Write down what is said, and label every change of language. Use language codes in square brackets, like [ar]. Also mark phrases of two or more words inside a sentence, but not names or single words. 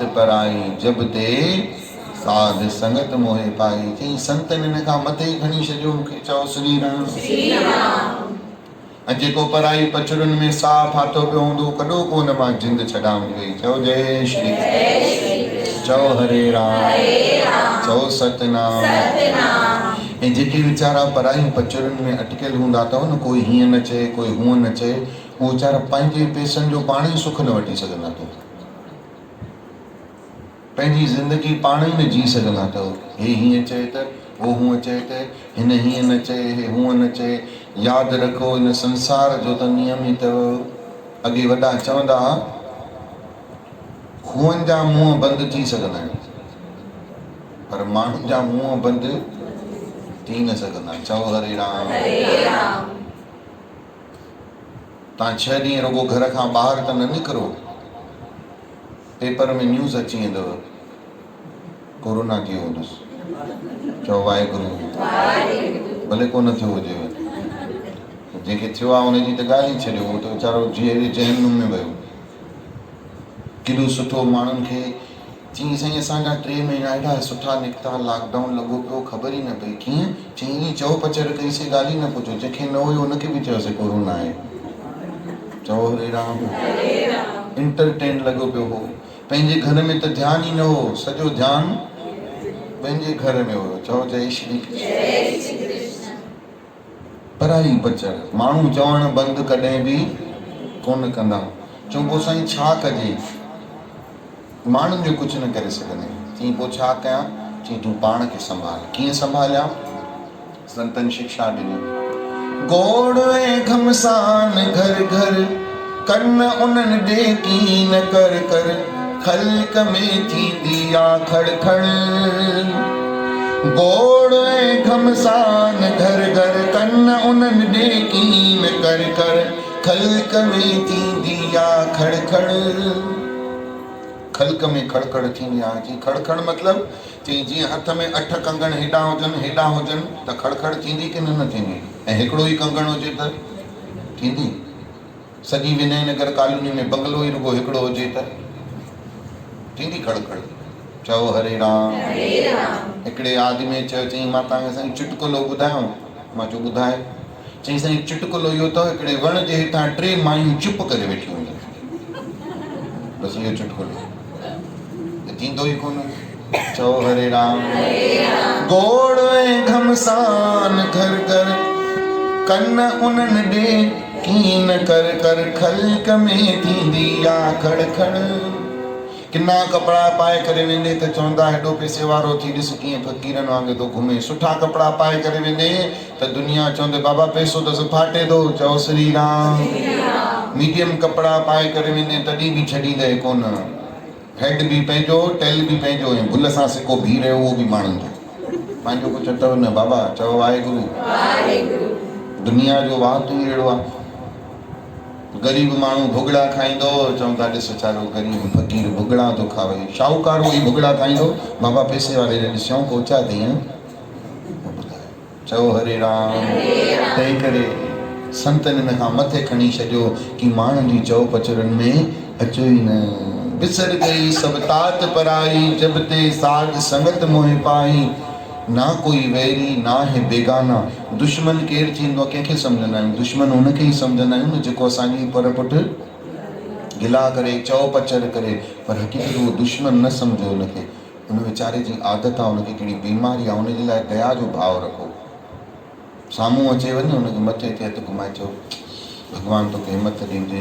[pa] ਪਰ ਆਈ ਜਬ ਤੇ ਸਾਧ ਸੰਗਤ ਮੋਹੇ ਪਾਈ [sd] चई संतन हिन खां मथे खणी छॾियो मूंखे चओ श्री राम ऐं जेको पराई पचड़ुनि में साह फाथो पियो हूंदो कॾो कोन मां जिंद छॾामि वई चओ जय श्री चओ हरे राम चओ सतनाम ऐं जेके वीचारा पराई पचड़ुनि में अटकियल हूंदा अथव न कोई हीअं न चए कोई हूअं न चए उहो वीचारा पंहिंजे पैसनि जो पाण ई सुख न वठी सघंदा अथव पंहिंजी ज़िंदगी पाण ई न जी सघंदा अथव हे हीअं चए त वो हूअं चए त हिन हीअं न चए हे हूअं न चए यादि रखो हिन संसार जो त नियम ई अथव अॻे वॾा चवंदा खूहनि जा मुंहं बंदि थी सघंदा आहिनि पर माण्हुनि जा मुंहं बंदि थी न सघंदा चओ हरे राम तव्हां 6 ॾींहं रुगो घर खां ॿाहिरि त न निकिरो पेपर में न्यूज़ अची वेंदव कोरोना थियो हूंदुसि चओ वाहेगुरु भले कोन थियो हुजेव जंहिंखे थियो आहे हुनजी त ॻाल्हि ई छॾियो उहो त वीचारो जीअं जहनुम में वियो केॾो सुठो माण्हुनि खे चई साईं असांजा 3 महीना एॾा सुठा निकिता लॉकडाउन लॻो पियो ख़बर ई न पई कीअं चई चओ पचड़ कईसीं ॻाल्हि ई न पुछो जंहिंखे न हुयो हुनखे बि चयोसीं कोरोना आहे चओ हरे राम इंटरटेन लॻो पियो हो पंहिंजे घर में त ध्यानु ई न हो सॼो ध्यानु पंहिंजे घर में हुयो चओ जय श्री कृष्ण पराई पचड़ माण्हू चवणु बंदि कॾहिं बि कोन कंदा चऊं पोइ साईं छा कजे माण्हुनि जो कुझु न करे सघंदे चई पोइ छा कयां चई तूं पाण खे संभाल कीअं संभालिया संतनि शिक्षा ॾिनी गोड़ ऐं घमसान घर घर कन उन्हनि ॾे कीन कर कर खल्क में थींदी आ खड़ खड़ गोड़ ऐं घमसान घर घर कन उन्हनि ॾे कीन कर कर खल्क में थींदी आ खड़ खड़ खल्क में खड़खड़ थींदी आहे जी खड़खड़ मतिलबु चई जीअं हथ में 8 कंगण हेॾां हुजनि त खड़खड़ थींदी की न थींदी ऐं हिकिड़ो ई कंगण हुजे त थींदी सॼी विनयनगर कॉलोनी में बंगलो ई रुगो हिकिड़ो हुजे त थींदी खड़खड़ चओ हरे राम हिकिड़े आदमी चयो चई मां तव्हांखे साईं चुटकुलो ॿुधायां मां चयो ॿुधाए चई साईं चुटकुलो इहो अथव हिकिड़े वण जे हेठां 3 मायूं चुप करे वेठियूं हूंदियूं बसि इहो चुटकुलो थींदो ई कोन चओ हरे राम गोड़ ऐं घमसान घर घर कन उन्हनि ॾे कीन कर कर खल्क में थींदी आ खड़ खड़ किना कपिड़ा पाए करे वेंदे त चवंदा हेॾो पैसे वारो थी ॾिस कीअं फ़क़ीरनि वांगुरु थो घुमे सुठा कपिड़ा पाए करे वेंदे त दुनिया चवंदे बाबा पैसो त फाटे थो चओ श्री राम मीडियम कपिड़ा पाए करे वेंदे तॾहिं बि छॾींदे कोन हेड बि पंहिंजो टेल बि पंहिंजो ऐं भुल सां सिको भी रहियो उहो बि माण्हुनि जो पंहिंजो कुझु अथव न बाबा चओ वाहेगुरु दुनिया जो वात ई अहिड़ो आहे ग़रीब माण्हू भुॻड़ा खाईंदो चवंदा ॾिस वीचारो ग़रीब फ़क़ीर भुॻड़ा थो खावे शाहूकार वही भुॻड़ा खाईंदो बाबा पैसे वारे ॾे शौक़ु ओछा अथई चओ हरे राम तंहिं करे संतनि हिन खां मथे खणी छॾियो कि माण्हुनि जी चओ पचड़नि में अचो ई न [pa] ਵਿਸਰ ਗਈ ਸਬ ਤਾਤ ਪਰ ਆਈ ਜਬ ਤੇ ਸਾਧ ਸੰਗਤ ਮੋਹੇ ਪਾਈ ਨਾ ਕੋਈ ਵੈਰੀ ਨਾ ਹੈ ਬੇਗਾਨਾ। [sd] दुश्मन केरु थींदो आहे कंहिंखे सम्झंदा आहियूं? दुश्मन हुनखे ई सम्झंदा आहियूं न जेको असांजी पर पुठि गिला करे, चओ पचर करे, पर हक़ीक़त उहो दुश्मन न सम्झो हुनखे। हुन वीचारे जी आदत आहे, हुनखे कहिड़ी बीमारी आहे, हुनजे लाइ दया जो भाव रखो। साम्हूं अचे वञे हुनखे मथे ते हथु घुमाए चओ भॻवानु तोखे हिमत ॾींदे।